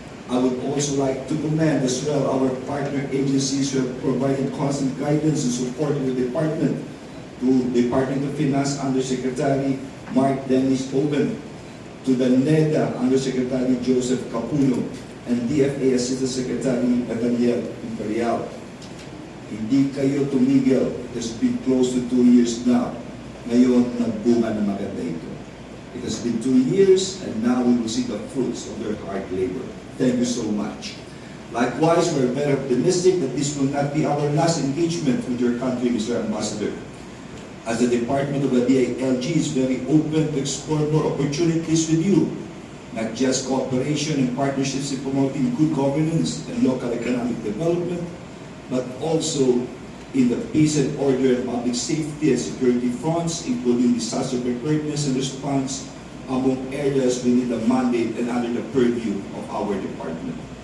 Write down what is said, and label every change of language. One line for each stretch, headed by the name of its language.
English: I would also like to commend as well our partner agencies who have provided constant guidance and support to the department, to Department of Finance Undersecretary Mark Dennis Oben, to the NEDA Undersecretary Joseph Capuno, and DFA Assistant Secretary Nathaniel Imperial.
Filipino: Hindi kayo tumigil.
English: It has been close to 2 years now.
Filipino: Ngayon, nagbunga na maganda ito.
English: It has been 2 years, and now we will see the fruits of their hard labor. Thank you so much. Likewise, we're very optimistic that this will not be our last engagement with your country, Mr. Ambassador. As the Department of the DILG is very open to explore more opportunities with you, not just cooperation and partnerships in promoting good governance and local economic development, but also in the peace and order and public safety and security fronts, including disaster preparedness and response, among areas within the mandate and under the purview of our department.